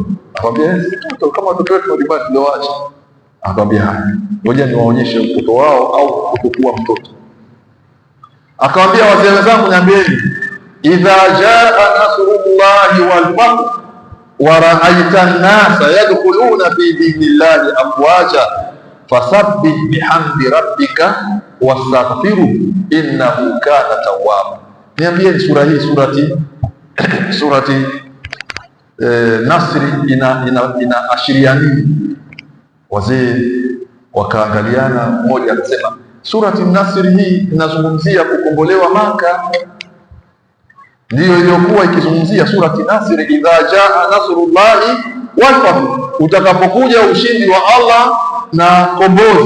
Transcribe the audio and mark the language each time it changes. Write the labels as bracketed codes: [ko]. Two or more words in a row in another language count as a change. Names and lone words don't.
[sw] Akamwambia, yes, mtoto kama watoto wetu majumbani tulioacha. Akamwambia, haya, ngoja niwaonyeshe mtoto wao au kutokuwa mtoto. Akamwambia, wazee wenzangu, niambieni, [ar] إذا جاء نصر الله والفتح ورأيت الناس يدخلون في دين الله أفواجا فسبح بحمد ربك واستغفره إنه كان توابا. [sw] Niambieni, sura hii surati Nasri inaashiria nini? Wazee wakaangaliana, mmoja akasema surati Nasri hii inazungumzia kukombolewa Maka, ndiyo iliyokuwa ikizungumzia surati Nasri, [ar] إذا جاء نصر الله والفتح, [sw] utakapokuja ushindi wa Allah na kombozi.